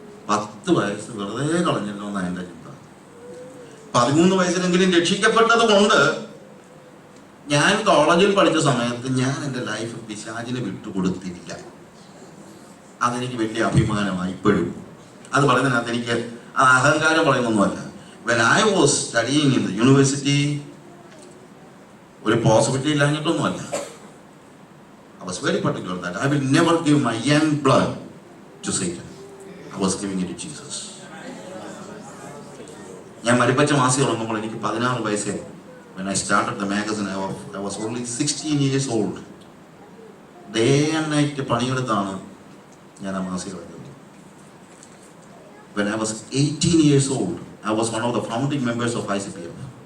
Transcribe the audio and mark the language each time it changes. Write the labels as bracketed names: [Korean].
[Malayalam] 10 വയസ്സ് വെറുതെ കളഞ്ഞല്ലോ എന്നാണ് എൻ്റെ ചിന്ത. 13 വയസ്സിലെങ്കിലും രക്ഷിക്കപ്പെട്ടത് കൊണ്ട് ഞാൻ കോളേജിൽ പഠിച്ച സമയത്ത് ഞാൻ എൻ്റെ ലൈഫ് പിശാചിന് വിട്ടുകൊടുത്തില്ല. അതെനിക്ക് വലിയ അഭിമാനമായി ഇപ്പോഴും. അത് പറയുന്നതിനകത്ത് എനിക്ക് അഹങ്കാരം പറയുന്നൊന്നുമല്ല. [English] When I was studying in the university, [Malayalam] ഒരു possibility ഇല്ലാഞ്ഞിട്ടൊന്നുമല്ല. [English] I was very particular that I will never give my young blood to Satan. I was giving it to Jesus. [Malayalam] ഞാൻ മരിപ്പച്ച മാസി തുടങ്ങുമ്പോൾ എനിക്ക് 16 വയസ്സേ. [English] When I started the magazine, I was only 16 years old. Day and night [Malayalam] പണിയെടുത്താണ് ഞാൻ ആ മാസിക തുടങ്ങിയത്. [English] When I was 18 years old, I was one of the founding members of ICPF.